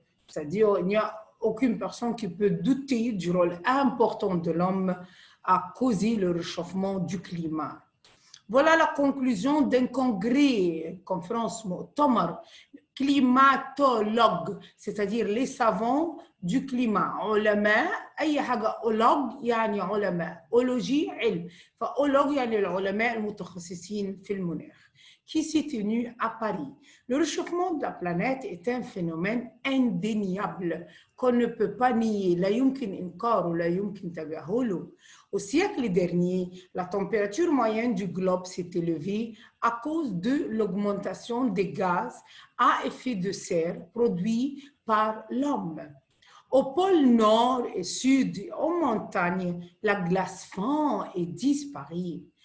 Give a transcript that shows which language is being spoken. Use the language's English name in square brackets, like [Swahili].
[French] C'est-à-dire, il n'y a aucune personne qui peut douter du rôle important de l'homme à causer le réchauffement du climat. Voilà la conclusion d'un congrès, conférence Moutamar, climatologue, c'est-à-dire les savants du climat. [Arabic] علماء أي حاجة أولوج يعني علماء، أولوجي علم، فأولوج يعني العلماء المتخصصين في المناخ [French] qui s'est tenu à Paris. Le réchauffement de la planète est un phénomène indéniable qu'on ne peut pas nier. [Arabic] لا يمكن إنكاره ولا يمكن تجاهله. [French] Au siècle dernier, la température moyenne du globe s'est élevée à cause de l'augmentation des gaz à effet de serre produits par l'homme. Au pôle nord et sud, aux montagnes, la glace fond et disparaît.